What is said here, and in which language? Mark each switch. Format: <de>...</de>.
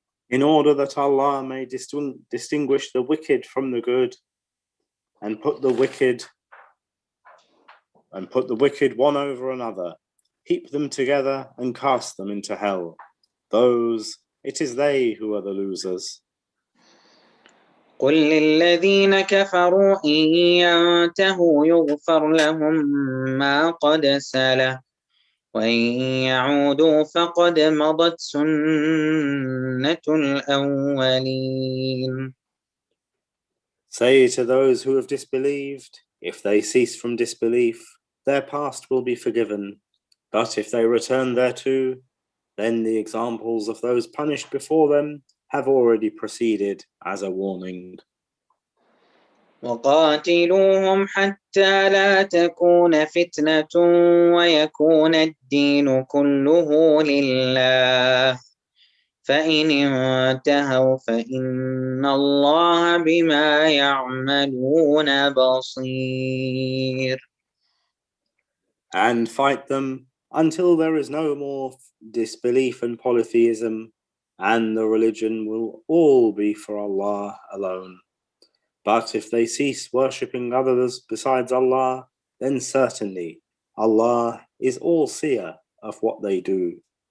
<en>In order that Allah may distinguish the wicked from the good, and put the wicked one over another, heap them together and cast them into hell. It is they who are the losers.</en> <ar>قل للذين كفروا إن ينتهوا يغفر لهم ما قد سلف وإن يعودوا فقد مضت سنة الأولين.</ar> <en>Say to those who have disbelieved, if they cease from disbelief, their past will be forgiven. But if they return thereto, then the examples of those punished before them have already proceeded as a warning.</en> <ar>وقاتلوهم حتى لا تكون فتنة ويكون الدين كله لله فإن انتهوا فإن الله بما يعملون بصير.</ar> <en>And fight them until there is no more disbelief and polytheism, and the religion will all be for Allah alone. But if they cease worshipping others besides Allah, then certainly Allah is all-seer of what they do.</en>